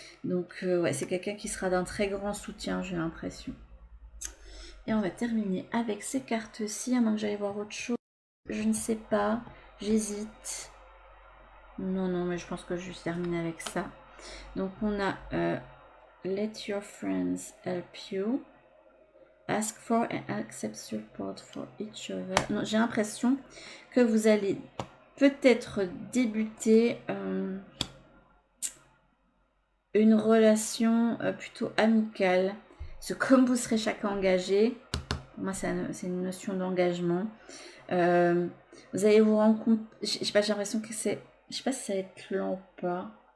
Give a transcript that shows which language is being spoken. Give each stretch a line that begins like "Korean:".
French: Donc, ouais, c'est quelqu'un qui sera d'un très grand soutien, j'ai l'impression. Et on va terminer avec ces cartes-ci, à moins que j'aille voir autre chose. Je ne sais pas. J'hésite. Non, non, mais je pense que je vais terminer avec ça. Donc, on a...
English: Let your friends help you. Ask for and accept support for each other.
French: J'ai l'impression que vous allez peut-être débuter une relation plutôt amicale. Parce que comme vous serez chacun engagé, moi c'est une notion d'engagement. Vous allez vous rendre compte, je sais pas, j'ai l'impression que c'est, je sais pas si ça va être lent ou pas.